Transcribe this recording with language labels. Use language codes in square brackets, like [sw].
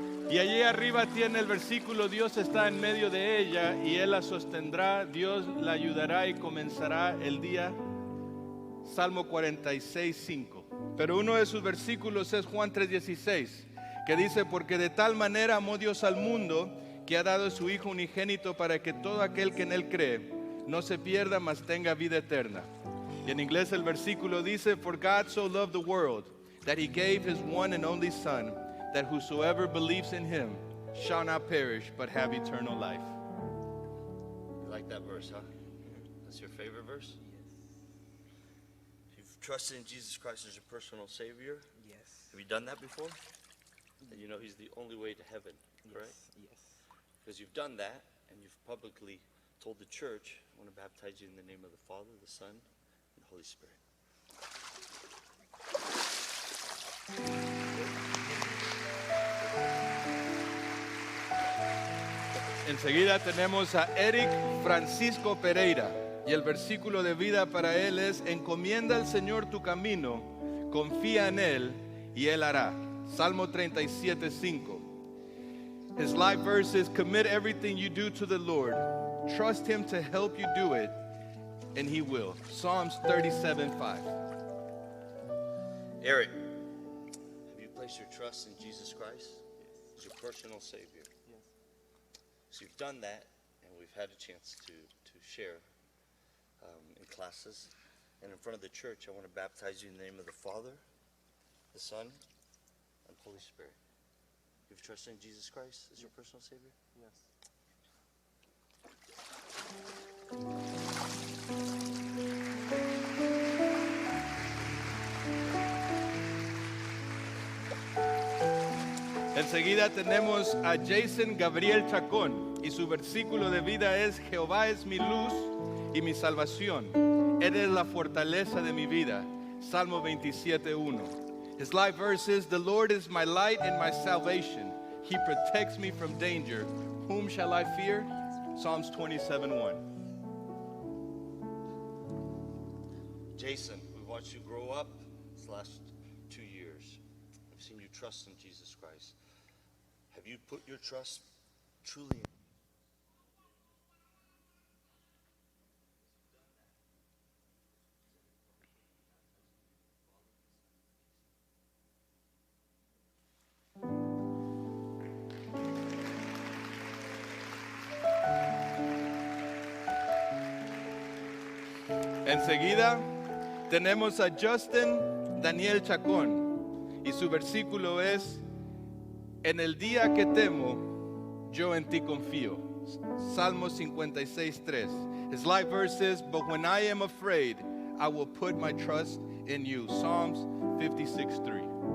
[es] Y allí arriba tiene el versículo: Dios está en medio de ella y Él la sostendrá, Dios la ayudará y comenzará el día. Salmo 46:5. Pero uno de sus versículos es Juan 3:16, que dice: porque de tal manera amó Dios al mundo, que ha dado a su Hijo unigénito, para que todo aquel que en Él cree no se pierda, mas tenga vida eterna. [en] Y en inglés el versículo dice: for God so loved the world, that He gave His one and only Son, that whosoever believes in Him shall not perish, but have eternal life. You like that verse, huh? That's your favorite verse? Yes. If you've trusted in Jesus Christ as your personal Savior, Yes. have you done that before? And you know He's the only way to heaven, correct? Yes. Because you've done that, and you've publicly told the church: I want to baptize you in the name of the Father, the Son, and the Holy Spirit. [es] Enseguida tenemos a Eric Francisco Pereira, y el versículo de vida para él es: encomienda al Señor tu camino, confía en Él y Él hará. Salmo 37:5. [en] His life verse is: commit everything you do to the Lord, trust Him to help you do it, and He will. Psalms 37:5. Eric, have you placed your trust in Jesus Christ as your personal Savior? Yes. So you've done that, and we've had a chance to share in classes. And in front of the church, I want to baptize you in the name of the Father, the Son, and the Holy Spirit. You've trusted in Jesus Christ as your personal Savior? Yes. [es] Enseguida tenemos a Jason Gabriel Chacón, y su versículo de vida es: Jehová es mi luz y mi salvación, Él es la fortaleza de mi vida. Salmo 27:1. [en] His life verse is: the Lord is my light and my salvation, He protects me from danger. Whom shall I fear? Psalms 27:1. Jason, we've watched you grow up these last 2 years. We've seen you trust in Jesus Christ. Have you put your trust truly in [es] Enseguida tenemos a Justin Daniel Chacón y su versículo es: en el día que temo, yo en ti confío. Salmo 56:3. [en] His life verse is, but when I am afraid, I will put my trust in you. Psalms 56:3.